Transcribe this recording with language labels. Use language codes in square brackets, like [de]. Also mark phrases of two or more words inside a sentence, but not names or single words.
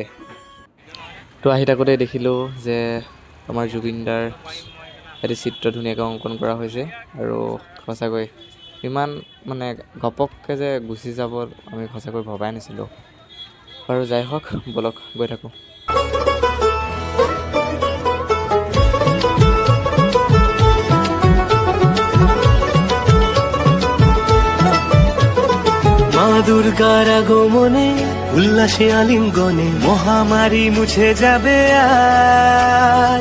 [as] তো আহি থাকোঁতে দেখিলোঁ যে আমাৰ জুবিন দাৰ এটি চিত্ৰ ধুনীয়াকৈ অংকন কৰা হৈছে। আৰু সঁচাকৈ ইমান মানে ঘপককৈ যে গুচি যাব, আমি সঁচাকৈ ভবাই নাছিলোঁ। বাৰু যাই হওক, ব'লক গৈ থাকোঁ। [bn] মা দুর্গার আগমনে উল্লাসে আলিঙ্গনে মহামারী মুছে যাবে আজ।